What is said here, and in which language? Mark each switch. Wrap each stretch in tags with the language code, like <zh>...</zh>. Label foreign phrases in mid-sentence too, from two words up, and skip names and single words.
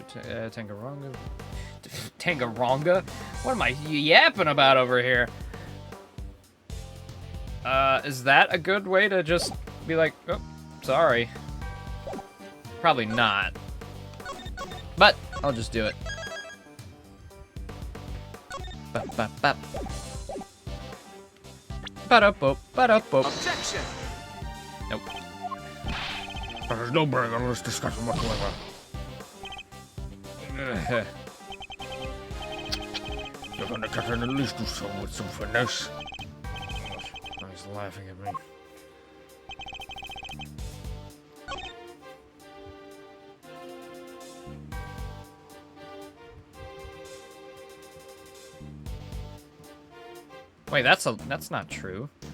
<en>Tangaronga. Tangaronga? What am I yapping about over here? Is that a good way to just be like, oh, sorry? Probably not. But I'll just do it. Ba-da-bop, ba-da-bop. Objection! Nope. There's no bearing on this discussion whatsoever. You're gonna cut in at least do so with some finesse. He's laughing at me. Wait, that's not true.</en>